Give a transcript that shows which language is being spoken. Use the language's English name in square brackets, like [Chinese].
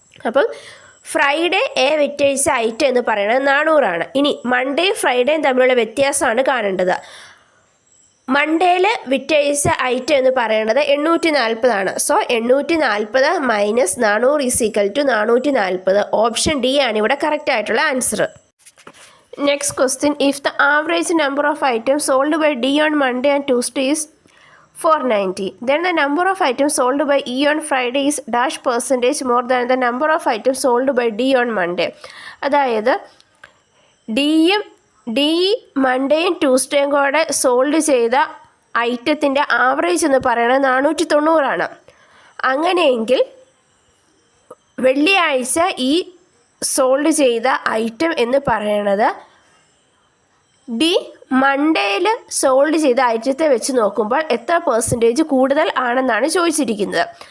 [Malayalam] അപ്പം Friday A വിറ്റഴിച്ച item എന്ന് പറയുന്നത് 400. ഇനി മൺഡേയും ഫ്രൈഡേയും തമ്മിലുള്ള വ്യത്യാസമാണ് കാണേണ്ടത്. മൺഡേയിൽ വിറ്റഴിച്ച ഐറ്റം എന്ന് പറയുന്നത് 840. [English] So 840 minus 400 is equal to 440. [Malayalam] Option D ആണ് ഇവിടെ കറക്റ്റ് ആയിട്ടുള്ള answer. [English] Next question, if the average number of items sold by D on Monday and Tuesday is 490, then the number of items sold by E on Friday is %% more than the number of items sold by D on Monday. [Malayalam] അതായത് D മൺഡേയും ട്യൂസ്ഡേയും കൂടെ sold ചെയ്ത ഐറ്റത്തിൻ്റെ average എന്ന് പറയുന്നത് 490. അങ്ങനെയെങ്കിൽ വെള്ളിയാഴ്ച ഈ sold ചെയ്ത item എന്ന് പറയുന്നത് ഡി മൺഡേയിൽ സോൾഡ് ചെയ്ത ഐറ്റത്തെ വെച്ച് നോക്കുമ്പോൾ എത്ര % കൂടുതൽ ആണെന്നാണ് ചോദിച്ചിരിക്കുന്നത്.